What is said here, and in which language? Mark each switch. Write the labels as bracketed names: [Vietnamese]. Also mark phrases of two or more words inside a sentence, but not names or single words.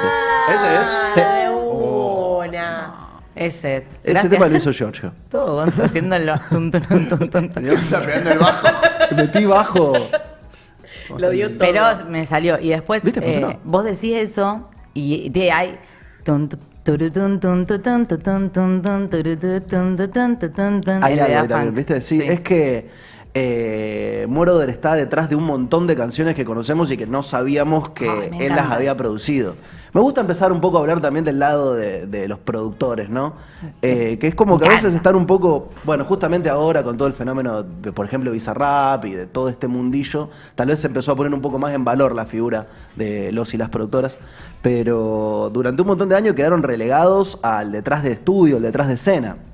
[Spanish] ¿Ese es? Sí. De una. Ese. Ese Gracias. tema lo hizo Giorgio. Todo Gonzo haciéndolo. Tun, tun, tun, tun, tun, tun. Yo estaba pegando el bajo. Metí bajo. Lo dio todo. Pero me salió. Y después ¿Viste? Funcionó. vos decís eso y hay... tun, tun, turutun, tun, tutun, tutun, tun, tun, turutun, tun, tutun, tutun, tun, Hay el de algo ahí Daft también, Punk. ¿viste? Sí, es que Moroder está detrás de un montón de canciones que conocemos y que no sabíamos que Ay, me él las encanta había eso. producido. Me gusta empezar un poco a hablar también del lado de los productores, ¿no? Que es como que a veces están un poco, bueno, justamente ahora con todo el fenómeno de, por ejemplo, Bizarrap y de todo este mundillo, tal vez se empezó a poner un poco más en valor la figura de los y las productoras, pero durante un montón de años quedaron relegados al detrás de estudio, al detrás de escena.